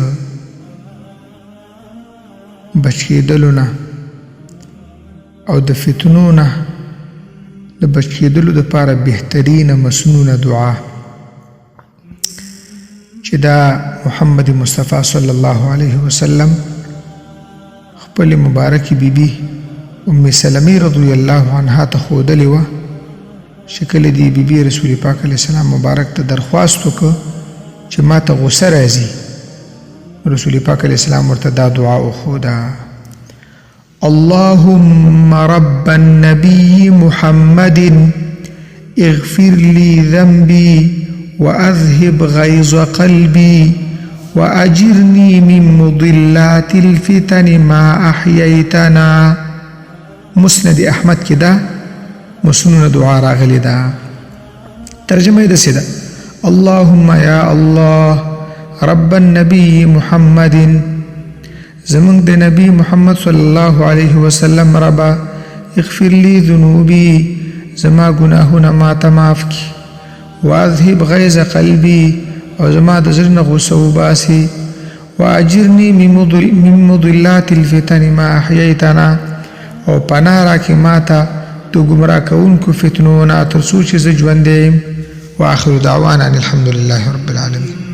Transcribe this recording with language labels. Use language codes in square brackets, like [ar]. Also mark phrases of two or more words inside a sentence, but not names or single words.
[ps] بچ کېدلو نه او د فتنو نه د بچ کېدلو دپاره بهترینه مسنونه دعا چې دا محمد مصطفی [ar] صلی الله علیه وسلم [ps] خپل مبارکی بیبي ام سلمې [ar] رضی الله عنها [ps] ته ښودلې وه چې کله دې بیبي رسول پاک [ar] علیه السلام [ps] مبارک ته درخواست وکړه چې ما ته غوسه راځي. رسول پاک [ar] علیه السلام [ps] ورته دا دعا وښوده: [ar] اللهم رب النبي محمد اغفر لي ذنبي وأذهب غيظ قلبي وأجرني من مضلات الفتن ما أحييتنا. [ps] مسند احمد کې دا مسنون دعا راغلی ده. ترجمه یې داسې ده: [ar] اللهم یا الله رب النبي محمد، [ps] زمونږ د نبی محمد صلی [ar] الله علیه وسلم ربا، اغفر لي ذنوبي، [ps] زما ګناهونه ما ته معاف کړي، [ar] واذهب غیظ قلبي، [ps] او زما د زړه نه غوسه وباسي، [ar] واجرني من مضلات الفتن ما احییتنا، [ps] او پناه راکړي ما ته د ګمراه کوونکو فتنو نه تر څو چې زه ژوندی یم. [ar] واخر دعوانا ان الحمد لله رب العالمین.